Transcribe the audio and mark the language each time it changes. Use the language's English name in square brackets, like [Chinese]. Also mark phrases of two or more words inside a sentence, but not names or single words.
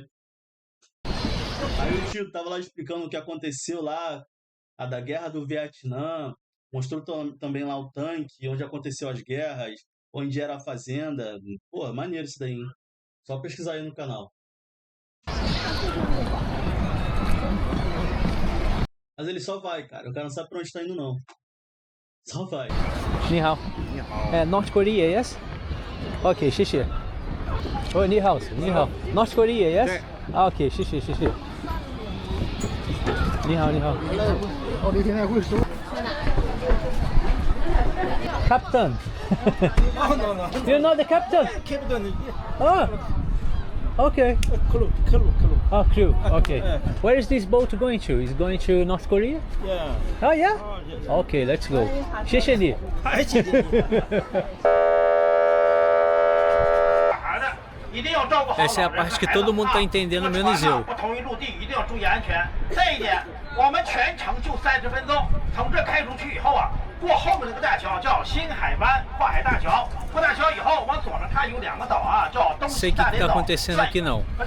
[Portuguese] Aí o tio tava lá explicando o que aconteceu lá, a da guerra do Vietnã, mostrou também lá o tanque, onde aconteceu as guerras, onde era a fazenda. Pô, maneiro isso daí, hein? Só pesquisar aí no canal. Mas ele só vai, cara. O cara não sabe pra onde tá indo, não. Só vai. [Chinese] Ni hao. [English] North Korea, yes? Okay, xixi. Oh, [Chinese] ni hao, ni hao. [English] North Korea, yes? [Chinese] Ah, okay, xixi, xixi. Ni hao, ni hao. [English] Captain. You know the captain? Captain. Oh, okay. Crew. Oh, crew. Okay. Where is this boat going to? Is it going to North Korea? Yeah. Oh, yeah? Okay, let's go. [Chinese] Xixi ni. [Portuguese] Essa é a parte que todo mundo tá entendendo, menos eu. Sei o que tá acontecendo aqui não.